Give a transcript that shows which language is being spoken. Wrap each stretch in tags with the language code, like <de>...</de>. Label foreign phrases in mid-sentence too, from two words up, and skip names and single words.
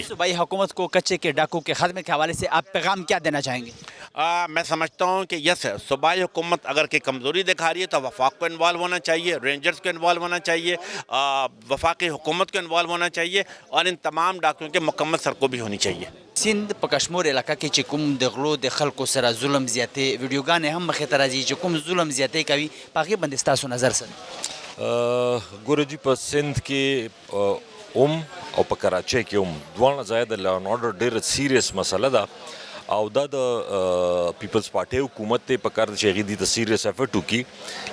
<ur>صوبائی حکومت کو کچے کے ڈاکو کے خاتمے کے حوالے سے آپ پیغام کیا دینا چاہیں گے؟ میں سمجھتا ہوں کہ یس صوبائی حکومت اگر کہ کمزوری دکھا رہی ہے تو وفاق کو انوالو ہونا چاہیے, رینجرز کو انوالو ہونا چاہیے, وفاقی حکومت کو انوالو ہونا چاہیے اور ان تمام ڈاکیوں کے مکمل سرکوبی ہونی چاہیے.</ur> <ps>سندھ په کشمور علاقه کې چې کوم د غلو د خلکو سره ظلم زیاتې ویډیوګانې هم مخې ته راځي چې کوم ظلم زیاتې کوي په هغې باندې ستاسو نظر څه؟ ګوره جي په سند کې او په کراچۍ کې دواړه ځای د</ps> <en>law and order</en> <ps>ډېره سیریس مسله ده او دا د پیپلز پارټۍ حکومت ته پکار چې هغې دې ته</ps> <en>serious effort</en> <ps>وکړي.</ps>